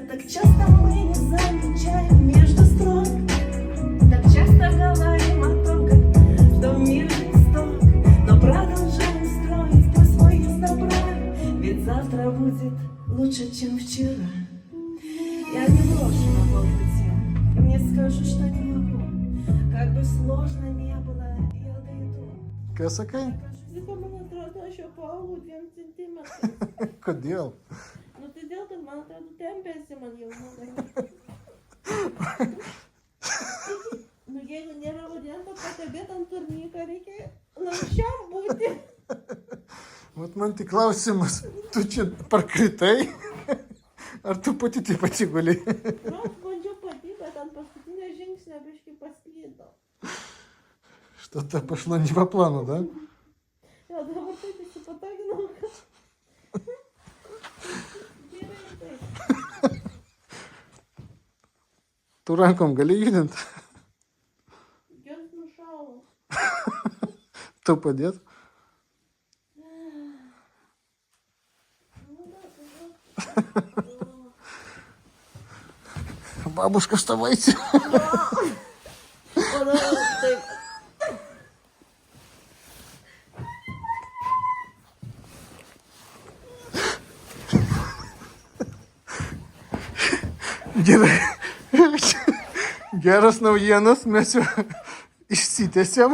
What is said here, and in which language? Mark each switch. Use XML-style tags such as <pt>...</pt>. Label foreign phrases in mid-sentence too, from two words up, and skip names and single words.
<ru>Так часто мы не замечаем между строк, так часто говорим о том, что мир жесток, но продолжаем строить путь свой из добра, ведь завтра будет лучше, чем вчера. Я не брошу на полпути, не скажу, что не могу. Как бы сложно не было, я дойду.</ru> <lt>Kas sakai? Ziko, man atrodo, aš jau paaugau 2 centimetrais. Kodėl? Nu, todėl, kad man atrodo, tempėsi man jau nugarą. Nu, jeigu nėra varianto pakabėti ant turnyką, reikia lanksčiam būti. Vat man tik klausimas, tu čia parkritai? Ar tu pati taip atsigulėjai? Nu, aš bandžiau pati, bet ant paskutinio žingsnio biškai paslydau. Что-то пошло не по плану, да? Jo, dabar taip įsipatoginau, kad... Gerai, taip. Tu rankom gali judint? Jos nušalo. Tu padėt? Nu, da,</lt> <ru>Бабушка, вставайте.</ru> <lt>O, da, taip. Gerai. Geras naujienas, mes jau išsitęsėm.</lt>